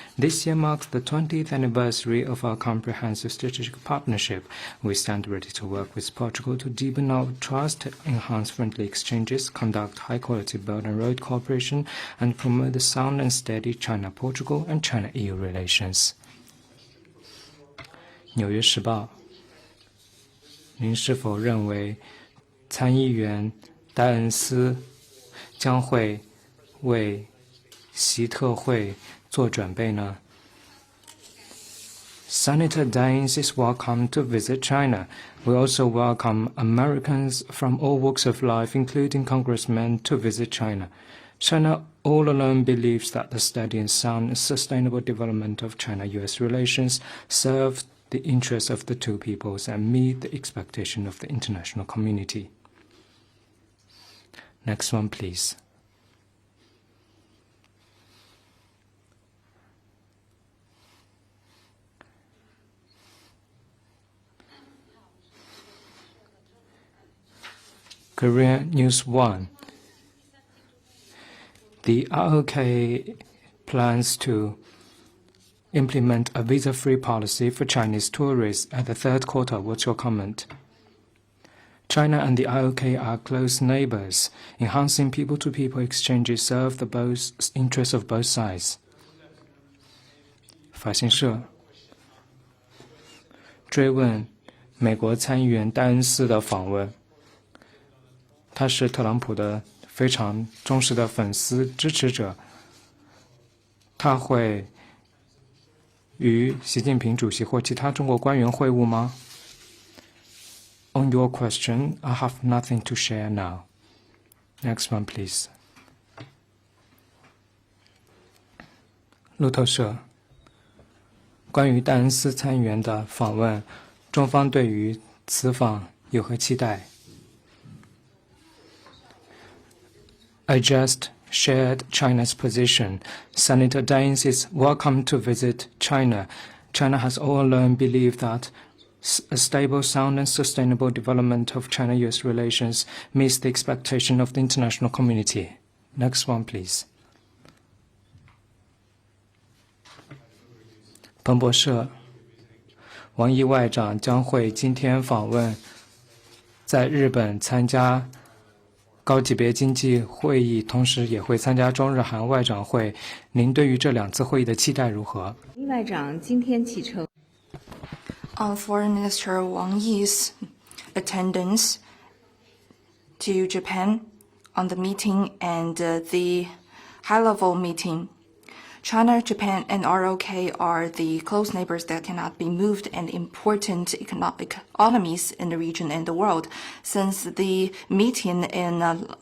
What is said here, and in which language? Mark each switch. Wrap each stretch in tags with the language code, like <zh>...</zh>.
<en>This year marks the 20th anniversary of our comprehensive strategic partnership. We stand ready to work with Portugal to deepen our trust, enhance friendly exchanges, conduct high-quality Belt and Road cooperation, and promote the sound and steady China-Portugal and China-EU relations.</en> <zh>纽约时报 您是否认为参议员戴恩斯将会为习特会做准备呢？</zh> <en>Senator Daines is welcome to visit China. We also welcome Americans from all walks of life, including congressmen, to visit China. China all along believes that the steady and sound and sustainable development of China-US relations serves the interests of the two peoples and meet the expectation of the international community. Next one, please. Korea News 1. The ROK plans to implement a visa-free policy for Chinese tourists at the third quarter. What's your comment? China and the ROK are close neighbors. Enhancing people-to-people exchanges serve the interests of both sides.</en> <zh>法新社追问美国参议员戴恩斯的访问。他是特朗普的非常忠实的粉丝支持者。他会与习近平主席或其他中国官员会晤吗？</zh> <en>On your question, I have nothing to share now. Next one, please.</en> <zh>路透社关于戴恩斯参议员的访问，中方对于此访有何期待？</zh> <en>I just shared China's position. Senator Daines is welcome to visit China. China has all along believed that a stable, sound and sustainable development of China-US relations meets the expectation of the international community. Next one, please.</en> <zh>彭博社王毅外长将会今天访问在日本参加高级别经济会议，同时也会参加中日韩外长会。您对于这2次会议的期待如何？外长今天启程。</zh> <en>On Foreign Minister Wang Yi's attendance to Japan on the meeting and the high-level meeting, China, Japan, and ROK are the close neighbors that cannot be moved and important economic economies in the region and the world. Since the meeting in</en>